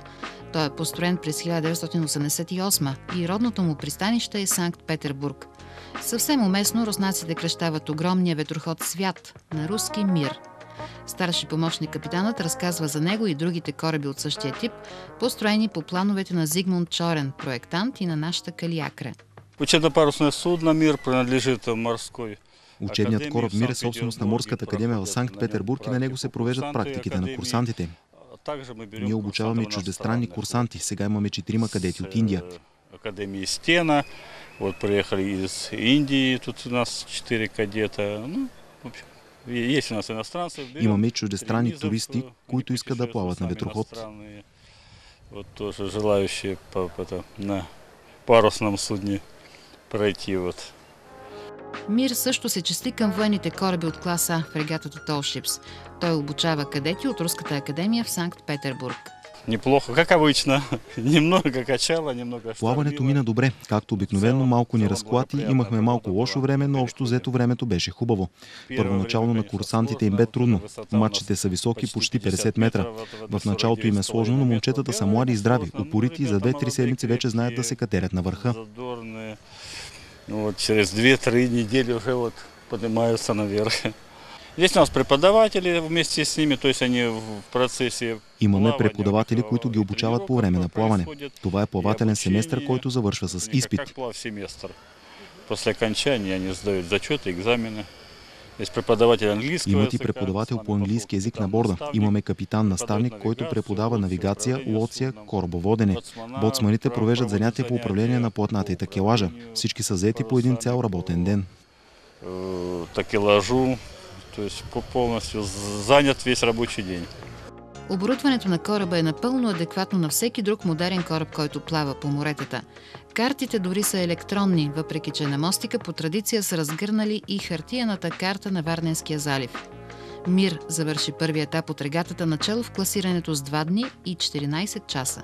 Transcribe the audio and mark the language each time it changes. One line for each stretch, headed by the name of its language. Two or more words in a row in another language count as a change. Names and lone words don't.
Bulgarian: Той е построен през 1988 и родното му пристанище е Санкт-Петербург. Съвсем уместно руснаците кръщават огромния ветроход Свят на руски Мир. Старши помощник капитанът разказва за него и другите кораби от същия тип, построени по плановете на Зигмунд Чорен, проектант и на нашата Калиакра.
Russian: Учебно-парусное судно «Мир» принадлежит морской.
Bulgarian: Учебният кораб Мир е собственост на Морската академия в Санкт-Петербург и на него се провеждат практиките на курсантите. Ние обучаваме чуждестранни курсанти. Сега имаме 4 кадети от Индия.
Russian: Академии Стена. Вот приехали из Индии, тут у нас 4 кадета.
Bulgarian: Имаме и чуждестранни туристи, които искат да плават на ветроход.
Russian: Вот тоже желающие на парусном судне пройти вот.
Bulgarian: Мир също се числи към военните кораби от клас А, фрегатата Tall-Ships. Той обучава кадети от Руската академия в Санкт-Петербург.
Russian: Неплохо, как обычно. Немного качало, немного штормило.
Bulgarian: Плаването мина добре. Както обикновено, малко ни разклати, имахме малко лошо време, но общо взето времето беше хубаво. Първоначално на курсантите им бе трудно. Мачите са високи, почти 50 метра. В началото им е сложно, но момчетата са млади и здрави, упорити и за 2-3 седмици вече знаят да се катерят на върха.
Russian: Через 2-3 недели уже поднимаются наверх. Здесь у нас преподаватели вместе с ними, то есть они в процессе.
Bulgarian: Имаме преподаватели, които ги обучават по време на плаване. Това е плавателен семестър, който завършва с изпит.
Russian: После окончания они сдают зачеты, экзамены.
Bulgarian: Имат и преподавател по английски език на борда. Имаме капитан-наставник, който преподава навигация, лоция, корабоводене. Боцманите провеждат занятия по управление на платната и такелажа. Всички са заети по един цял работен ден.
Russian: Такелажу, то есть полностью занят весь рабочий день.
Bulgarian: Оборудването на кораба е напълно адекватно на всеки друг модерен кораб, който плава по моретата. Картите дори са електронни, въпреки че на мостика по традиция са разгърнали и хартиената карта на Варненския залив. Мир завърши първи етап от регатата начало в класирането с 2 дни и 14 часа.